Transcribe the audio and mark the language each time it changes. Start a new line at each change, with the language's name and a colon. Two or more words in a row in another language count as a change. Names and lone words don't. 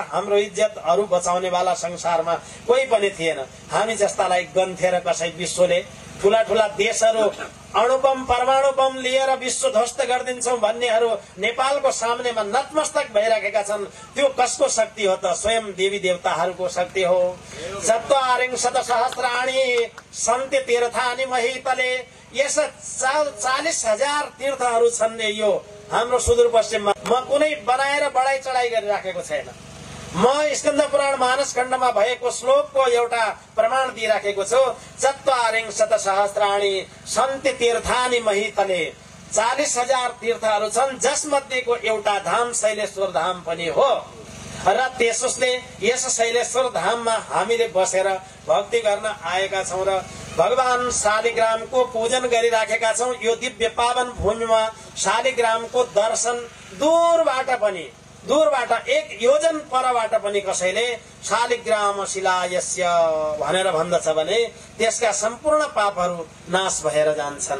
Nepali: हाम्रो इज्जत अरू बचाउने वाला संसारमा कोही पनि थिएन। हामी जस्तालाई गन्थेर कसै विश्वले? ठूला ठूला देशहरू अणुबम परमाणु बम लिएर विश्व ध्वस्त गरिदिन्छौं भन्नेहरू नेपालको सामनेमा नतमस्तक भइराखेका छन्। त्यो कसको शक्ति हो त? स्वयं देवी देवताहरूको शक्ति हो।
Sanskrit: चत्वारिंशत् सहस्राणि सन्ति तीर्थानि महीतले।
Nepali: यस 40,000 तीर्थहरू छन् यो हाम्रो सुदूरपश्चिममा। म कुनै बनाएर बढाई चढाई गरिराखेको छैन। म स्कन्द पुराण मानस खण्डमा भएको श्लोकको एउटा प्रमाण दिइराखेको छु।
Sanskrit: चत्वारिंशत् सहस्राणि सन्ति तीर्थानि महीतले।
Nepali: 40,000 तीर्थहरू छन्, जसमध्येको एउटा धाम शैलेश्वर धाम पनि हो। र त्यसोस्ले यस शैलेश्वर धाममा हामीले बसेर भक्ति गर्न आएका छौं र भगवान शालिग्रामको पूजन गरिराखेका छौं। यो दिव्य पावन भूमिमा शालिग्रामको दर्शन दूरबाट 1 योजन परबाट पनि कसैले शालिग्राम शिलायस्य भनेर भन्दछ भने त्यसका सम्पूर्ण पापहरू नाश भएर जान्छन्।